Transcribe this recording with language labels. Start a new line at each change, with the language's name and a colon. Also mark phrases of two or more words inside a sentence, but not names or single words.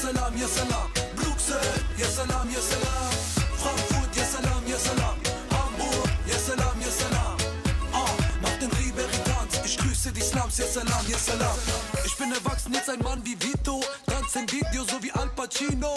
Arabic: سلام يا سلام بروكسل يا سلام يا سلام فرانكفورت يا سلام يا سلام هامبورg يا سلام يا سلام Martin Ribéry
German: tanzt, ich grüße die Slums,
Arabic: يا سلام، يا سلام.
German: Ich bin erwachsen, jetzt ein Mann wie Vito, tanz im Video so wie Al Pacino.